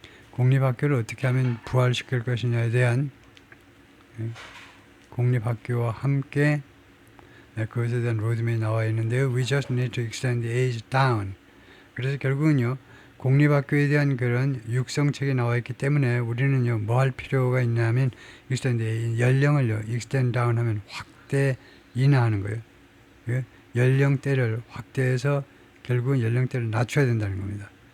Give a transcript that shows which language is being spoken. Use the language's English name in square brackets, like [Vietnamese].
[Korean] 공립학교를 어떻게 하면 부활시킬 것이냐에 대한 공립학교와 함께 그것에 대한 로드맵이 나와 있는데요. [English] We just need to extend the age down. [Korean] 그래서 결국은요. 공립학교에 대한 그런 육성책이 나와 있기 때문에 우리는요. 뭐 할 필요가 있냐면 [English] extend the age, [Korean] 연령을요. [English] extend down [Korean] 하면 확대 인하하는 거예요. 연령대를 확대해서 결국은 연령대를 낮춰야 된다는 겁니다.